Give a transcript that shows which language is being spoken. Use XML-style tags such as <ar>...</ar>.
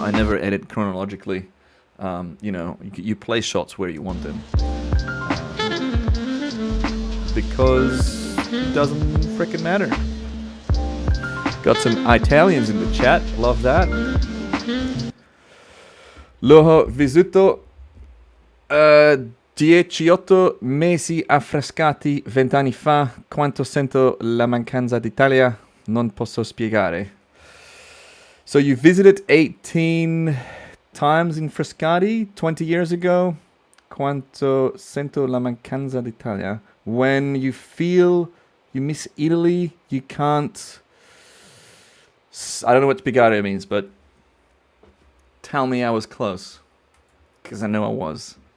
<en>I never edit chronologically. You know, you place shots where you want them. Because it doesn't frickin' matter. Got some Italians in the chat, love that.</en> <it>L'ho vissuto 18 mesi affrescati 20 anni fa, quanto sento la mancanza d'Italia, non posso spiegare.</it> <en>So you visited 18 times in Frascati 20 years ago.</en> <it>Quanto sento la mancanza d'Italia.</it> <en>When you feel you miss Italy, you can't... I don't know what spiegare means, but tell me I was close. Because I know I was.</en>